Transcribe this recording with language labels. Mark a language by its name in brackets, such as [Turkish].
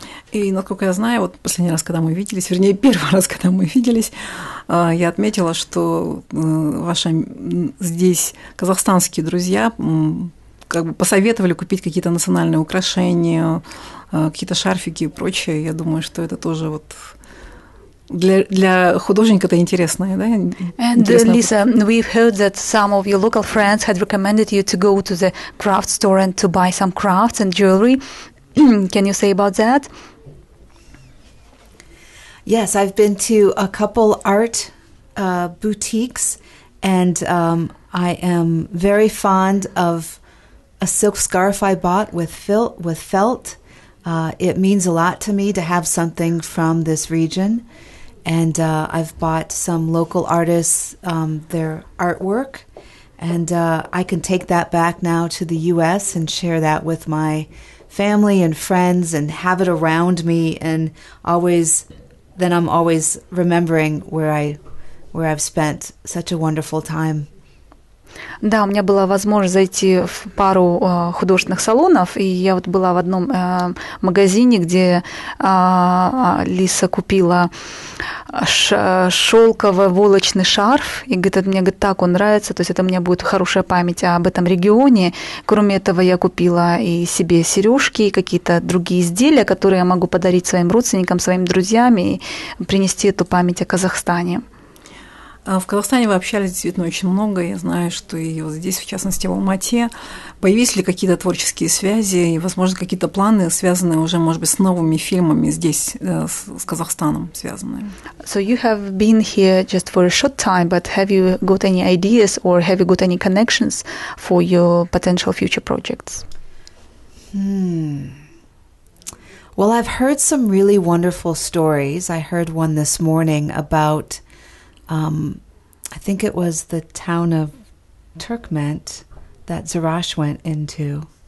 [Russian] И, насколько я знаю, вот последний раз, когда мы виделись, вернее, первый раз, когда мы виделись, я отметила, что ваши здесь казахстанские друзья как бы посоветовали купить какие-то национальные украшения, какие-то шарфики и прочее. Я думаю, что это тоже вот для художника это интересно, да? [English] And Lisa, we've heard that some of your local friends had recommended you to go to the craft store and to buy some crafts and jewelry. Can you say about that? Yes, I've been to a couple art boutiques, and I am very fond of a silk scarf I bought with felt. It means a lot to me to have something from this region. And I've bought some local artists their artwork, and I can take that back now to the U.S. and share that with my family and friends and have it around me, and then I'm always remembering where I've spent such a wonderful time. [Russian] Да, у меня была возможность зайти в пару художественных салонов, и я вот была в одном магазине, где Лиса купила шелковый волочный шарф, и говорит, мне так он нравится, то есть это у меня будет хорошая память об этом регионе. Кроме этого, я купила и себе сережки, и какие-то другие изделия, которые я могу подарить своим родственникам, своим друзьям и принести эту память о Казахстане. В Казахстане вы общались действительно очень много. Я знаю, что и вот здесь, в частности, в Алмате, появились ли какие-то творческие связи и, возможно, какие-то планы, связанные уже, может быть, с новыми фильмами здесь, с Казахстаном связанные? [English] So you have been here just for a short time, but have you got any ideas or have you got any connections for your potential future projects? Well, I've heard some really wonderful stories. I heard one this morning about I think it was the town of Turkment that Zarash went into.